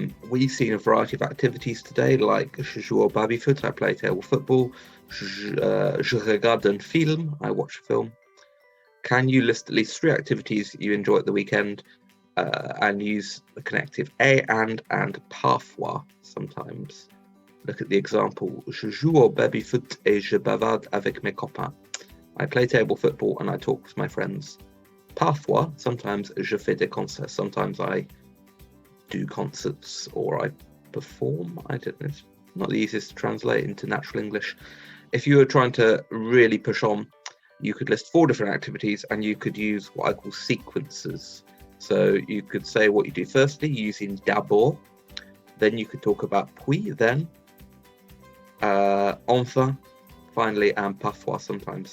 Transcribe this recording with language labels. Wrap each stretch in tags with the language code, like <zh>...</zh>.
<en>We've seen a variety of activities today, like</en> <fr>je joue au baby-foot,</fr> <en>I play table football.</en> <fr>Je regarde un film,</fr> <en>I watch a film. Can you list at least 3 activities you enjoy at the weekend and use the connective et and parfois sometimes? Look at the example.</en> <fr>Je joue au baby-foot et je bavarde avec mes copains.</fr> <en>I play table football and I talk with my friends.</en> <fr>Parfois, sometimes je fais des concerts.</fr> <en>Sometimes I do concerts or I perform. I don't know. It's not the easiest to translate into natural English. If you were trying to really push on, you could list 4 different activities and you could use what I call sequences. So you could say what you do firstly using d'abord, then you could talk about puis, then, enfin, finally, and parfois sometimes.</en>